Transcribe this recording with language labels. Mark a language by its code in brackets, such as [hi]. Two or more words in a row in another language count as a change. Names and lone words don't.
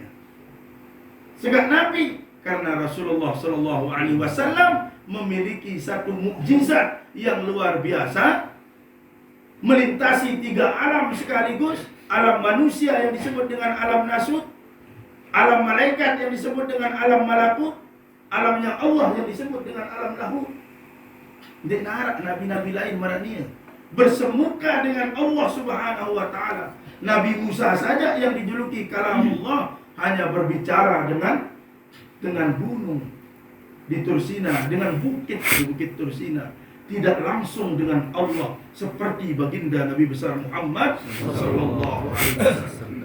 [ms] Sebab Nabi, karena Rasulullah SAW memiliki satu mukjizat yang luar biasa, melintasi 3 alam sekaligus. Alam manusia yang disebut dengan alam nasut, alam malaikat yang disebut dengan alam malakut, alamnya Allah yang disebut dengan alam lahut. Dia narak nabi-nabi lain marania bersemuka dengan Allah [ar] سبحانه وتعالى. [ms] Nabi Musa saja yang dijuluki kalamullah hanya berbicara dengan gunung di Tursina, dengan bukit di Bukit Tursina, tidak langsung dengan Allah seperti baginda Nabi besar Muhammad [ar] صلى الله عليه وسلم.